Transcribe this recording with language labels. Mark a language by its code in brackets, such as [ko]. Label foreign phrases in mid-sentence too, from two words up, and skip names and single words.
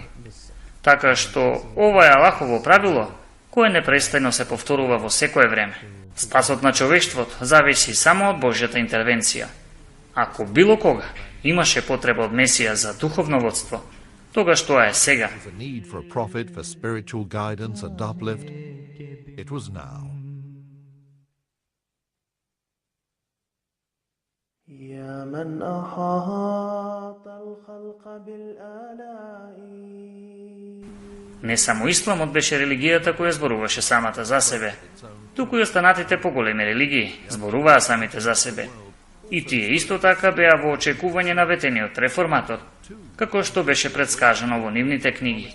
[mk] Така што ова е Аллахово правило кое непрестајно се повторува во секое време. Спасот на човештвото зависи само од Божјата интервенција. Ако било кога имаше потреба од Месија за духовно водство, тогаш тоа е сега. [en] The need for a prophet for spiritual guidance and uplift, it was now. [ar] يا من أحاط الخلق بالآلاء [mk] Не само исламот беше религијата која зборуваше самата за себе, туку и останатите поголеми религии зборуваа самите за себе. И тие исто така беа во очекување на ветениот реформатор, како што беше предскажано во нивните книги.